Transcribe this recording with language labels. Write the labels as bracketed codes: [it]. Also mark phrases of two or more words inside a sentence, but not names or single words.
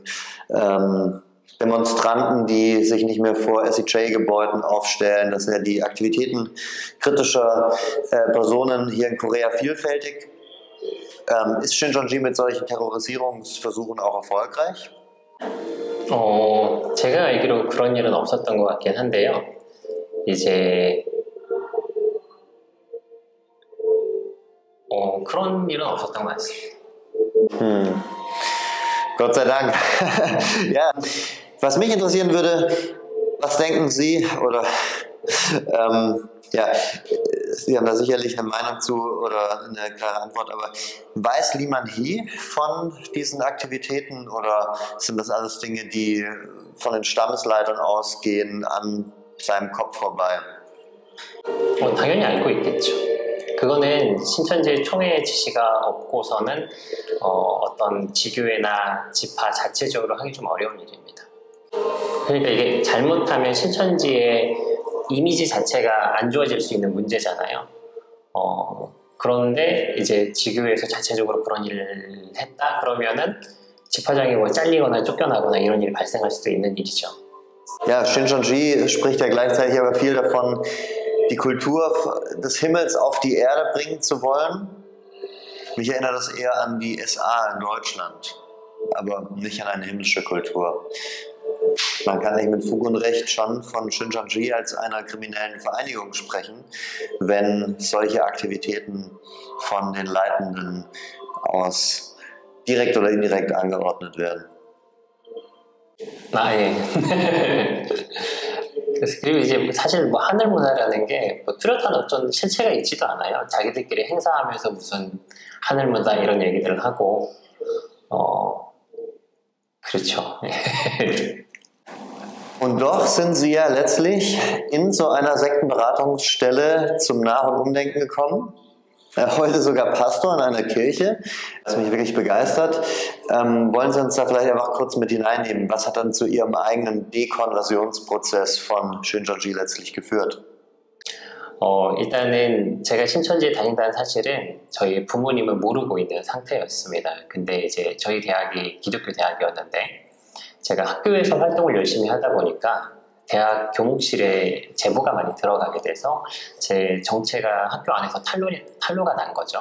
[de] Demonstranten, die sich nicht mehr vor SEJ-Gebäuden aufstellen. Das sind ja die Aktivitäten kritischer Personen hier in Korea vielfältig. Ist Shincheonji mit solchen Terrorisierungsversuchen auch erfolgreich? [ko] 제가 알기로 그런 일은 없었던 것 같긴 한데요. 이제 그런 일은 없었던 것 같습니다. [de] Gott sei Dank. Ja, was mich interessieren würde, was denken Sie, oder ja, Sie haben da sicherlich eine Meinung zu oder eine klare Antwort, aber weiß Lee Man-hee von diesen Aktivitäten oder sind das alles Dinge, die von den Stammesleitern ausgehen, an seinem Kopf vorbei? [ko] 당연히 알고 있겠죠. 그거는 신천지의 총회의 지시가 없고서는 어떤 지교회나 지파 자체적으로 하기 좀 어려운 일입니다. 그러니까 이게 잘못하면 신천지의 이미지 자체가 안 좋아질 수 있는 문제잖아요. 그런데 이제 지교회에서 자체적으로 그런 일을 했다 그러면은 집화장이 뭐 잘리거나 쫓겨나거나 이런 일이 발생할 수도 있는 일이죠. [de] Ja, Shincheonji spricht ja gleichzeitig aber viel davon, die Kultur des Himmels auf die Erde bringen zu wollen. Mich erinnert das eher an die SA in Deutschland, aber nicht an eine himmlische Kultur. Man kann nicht mit Fug und Recht schon von Shincheonji als einer kriminellen Vereinigung sprechen, wenn solche Aktivitäten von den Leitenden aus direkt oder indirekt angeordnet werden. [ko] 예. 그리고 이제 사실 뭐 하늘 문화라는 게 뭐 뚜렷한 어떤 실체가 있지도 않아요. 자기들끼리 행사하면서 무슨 하늘 문화 이런 얘기들을 하고 그렇죠. [de] Und doch sind Sie ja letztlich in so einer Sektenberatungsstelle zum Nach- und Umdenken gekommen. Heute sogar Pastor in einer Kirche, was mich wirklich begeistert. Wollen Sie uns da vielleicht einfach kurz mit hineinnehmen? Was hat dann zu Ihrem eigenen Dekonversionsprozess von Shincheonji letztlich geführt? [ko] 일단은 제가 신천지에 다닌다는 사실은 저희 부모님은 모르고 있는 상태였습니다. 근데 이제 저희 대학이 기독교 대학이었는데 제가 학교에서 활동을 열심히 하다 보니까 대학 교목실에 제보가 많이 들어가게 돼서 제 정체가 학교 안에서 탄로가 난 거죠.